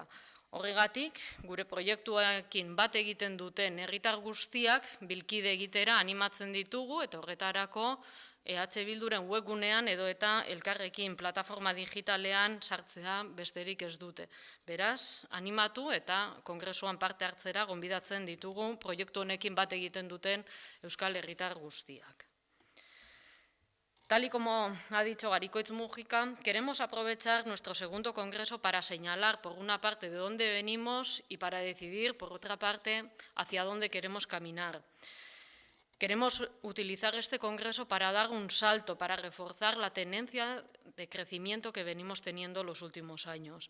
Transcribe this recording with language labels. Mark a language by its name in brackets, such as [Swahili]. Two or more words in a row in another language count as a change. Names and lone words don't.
[Basque] Horregatik, gure proiektuekin bat egiten duten herritar guztiak bilkide egitera animatzen ditugu eta horretarako EH Bilduren webgunean edo eta elkarrekin plataforma digitalean sartzea besterik ez dute. Beraz, animatu eta kongresuan parte hartzera gonbidatzen ditugu proiektu honekin bat egiten duten euskal herritar guztiak. [Spanish] Tal y como ha dicho Garikoitz Mujika, queremos aprovechar nuestro segundo congreso para señalar, por una parte, de dónde venimos y para decidir, por otra parte, hacia dónde queremos caminar. Queremos utilizar este congreso para dar un salto, para reforzar la tendencia de crecimiento que venimos teniendo los últimos años.